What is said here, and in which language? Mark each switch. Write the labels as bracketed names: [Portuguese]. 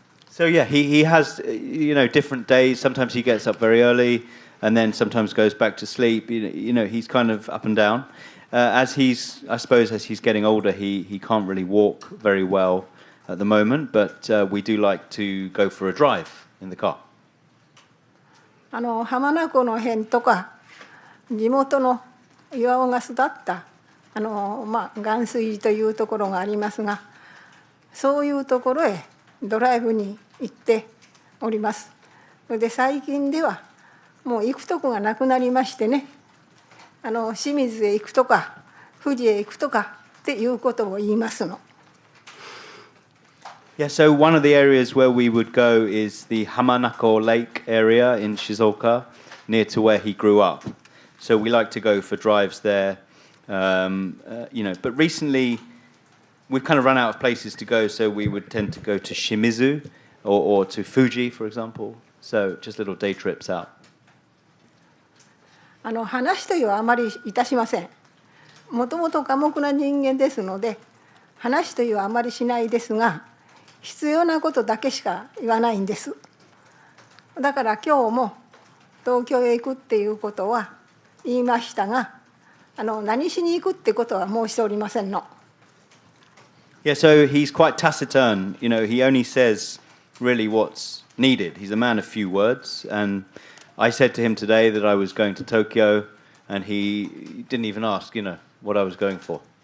[English] So yeah, he has different days. Sometimes he gets up very early and then sometimes goes back to sleep. He's kind of up and down. I suppose as he's getting older, he can't really walk very well at the moment, but we do like to go for a drive in the car. [Japanese] 浜名湖の辺とか地元の岩尾が育った岩水寺というところがありますが、そういうところへドライブに行っております。それで最近ではもう行くとこがなくなりましてね、清水へ行くとか富士へ行くとかっていうことを言いますの。 [English] Yeah, so one of the areas where we would go is the Hamanako Lake area in Shizuoka, near to where he grew up. So we like to go for drives there, but recently we've kind of run out of places to go, so we would tend to go to Shimizu or to Fuji, for example. So just little day trips out. [Japanese] 話というはあまりいたしません。もともと寡黙な人間ですので、話というはあまりしないですが、必要なことだけしか言わないんです。だから今日も東京へ行くっていうことは言いましたが、何しに行くってことは申しておりませんの。 [English] Yeah, so he's quite taciturn. He only says really what's needed. He's a man of few words, and I said to him today that I was going to Tokyo, and he didn't even ask, what I was going for.